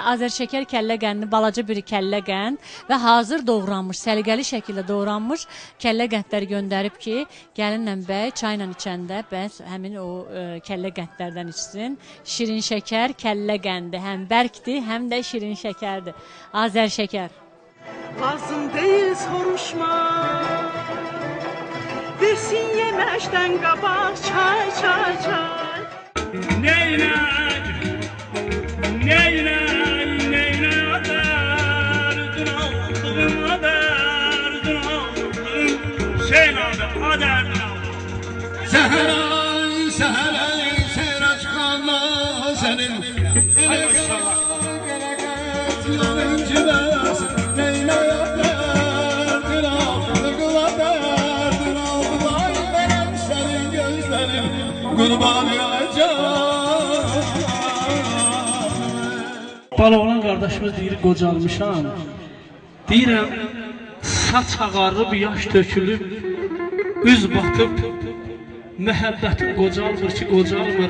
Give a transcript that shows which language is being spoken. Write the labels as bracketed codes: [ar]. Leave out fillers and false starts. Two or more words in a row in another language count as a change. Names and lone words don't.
[az] Azərşəkər kəllə qəndi balaca bir kəllə qənd və hazır doğranmış, səliqəli şəkildə doğranmış kəllə qəndləri göndərib ki, gəlinlə bəy çayla içəndə bəs həmin o kəllə qəndlərdən içsin. Şirin şəkər kəllə qəndi həm bərkdir, həm də şirin şəkərdir. Azərşəkər. Lazım deyil soruşma. Versin yeməkdən qabaq çay, çay, çay. [tr] Neylək, neylək, neylək, derdin aldığım, derdin aldığım, sen aldı, derdin aldığım. Seheray, seheray, seyre çıkanla senin. [az] Hay maşallah. [tr] Neylek, derdin aldığım, derdin aldığım, ay benim senin gözlerim, kurban [az] Baloğlan qardaşımız deyir, qocalmışam. Deyirəm, saç ağarıb, yaş tökülüb, üz batıb, məhəbbətim qocalmır ki, qocalmır.